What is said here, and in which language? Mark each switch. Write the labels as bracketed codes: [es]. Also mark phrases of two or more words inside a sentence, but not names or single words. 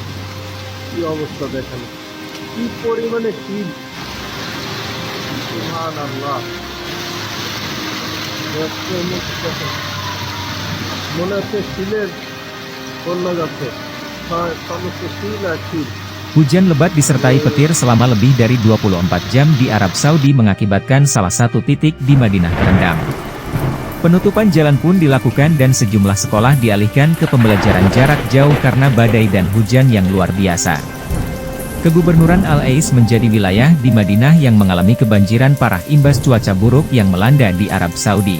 [bn] কি অবস্থা দেখেন, কি পরিমাণে শীত, সুবহানাল্লাহ। দেখতে দেখেন, মনে হচ্ছে শিলের বন্যা যাচ্ছে, সমস্ত শিল আর শিল। [id] Hujan lebat disertai petir selama lebih dari 24 jam di Arab Saudi mengakibatkan salah satu titik di Madinah terendam. Penutupan jalan pun dilakukan dan sejumlah sekolah dialihkan ke pembelajaran jarak jauh karena badai dan hujan yang luar biasa. Kegubernuran Al-Ais menjadi wilayah di Madinah yang mengalami kebanjiran parah imbas cuaca buruk yang melanda di Arab Saudi.